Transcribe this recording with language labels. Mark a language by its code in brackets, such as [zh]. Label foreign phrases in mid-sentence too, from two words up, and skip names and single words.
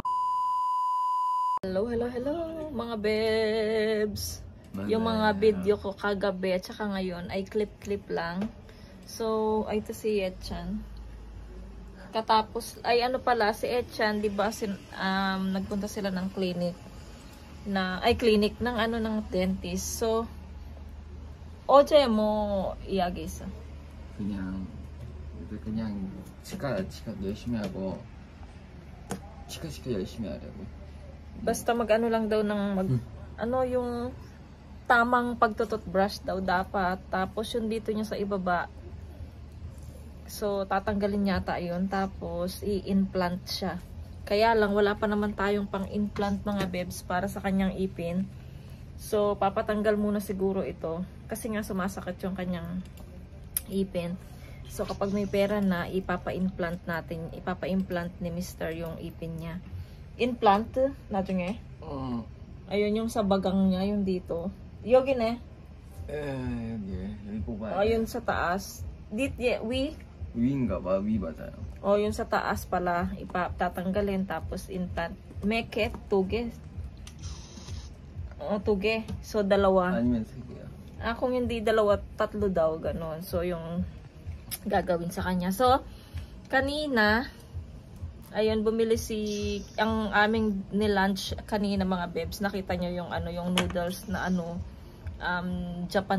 [tl] Hello mga bebs. Yung mga video ko kagabi at saka ngayon ay clip lang. So ay ito si Etchan. Katapos ay ano pala si Etchan, di ba nagpunta sila ng clinic ng ng dentist. [ko] So 어제 뭐 이야기했어? 그냥 치과 열심히 하고 치과 열심히 하려고. [tl] Basta mag-ano lang daw ng yung tamang pagtututbrush daw dapat. Tapos yung dito niya sa ibaba. So tatanggalin yata yun. Tapos i-implant siya. Kaya lang wala pa naman tayong pang-implant mga bebs para sa kanyang ipin. So papatanggal muna siguro ito. Kasi nga sumasakit yung kanyang ipin. So, kapag may pera na, ipapa-implant ni Mr. yung ipin niya. Implant? 나중에? Ayun yung sa bagang niya, yung dito. [ko] 여기네. 여기 뽑아야 돼. [tl] Ayun sa taas. [ko] 위인가 봐. 위 맞아요. [tl] Yung sa taas pala, tatanggalin, tapos implant. Meket, [ko] 2개. 2개. So, 2. 아니면 3개야. [tl] Kung hindi 2, 3 daw, ganon. So, yung gagawin sa kanya. So, kanina, ayun, bumili ang aming nilunch kanina mga bebs. Nakita nyo yung yung noodles na Japan.